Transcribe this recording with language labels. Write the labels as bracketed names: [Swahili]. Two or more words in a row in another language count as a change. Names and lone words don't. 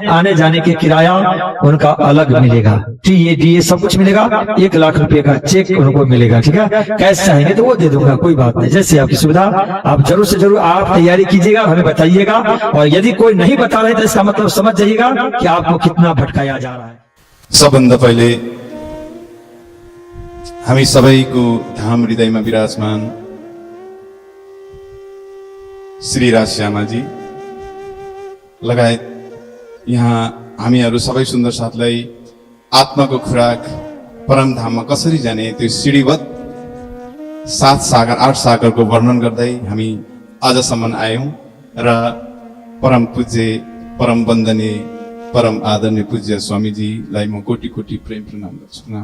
[Hindi] आने जाने के किराया उनका अलग मिलेगा, टीए सब कुछ मिलेगा। 1 लाख रुपए का चेक उनको मिलेगा, ठीक है। कैश चाहेंगे तो वो दे दूंगा, कोई बात नहीं, जैसे आपकी सुविधा। आप जरूर से जरूर आप तैयारी कीजिएगा, हमें बताइएगा। और यदि कोई नहीं बता रहे तो इसका मतलब समझ जाइएगा कि आपको कितना भटकाया जा रहा है। [Nepali] सबभन्दा पहिले हामी सबैको धाम हृदयमा विराजमान श्री राज श्यामाजी लगायत यहाँ हामीहरू सबै सुन्दर साथलाई आत्माको खुराक परम धाममा कसरी जाने त्यो सिडीवत 7 सागर 8 सागरको वर्णन गर्दै हामी आजसम्म आयौं र परम पूज्य परम वन्दनीय परम आदरणीय पूज्य स्वामीजीलाई म कोटी कोटी प्रेम प्रणाम गर्छु।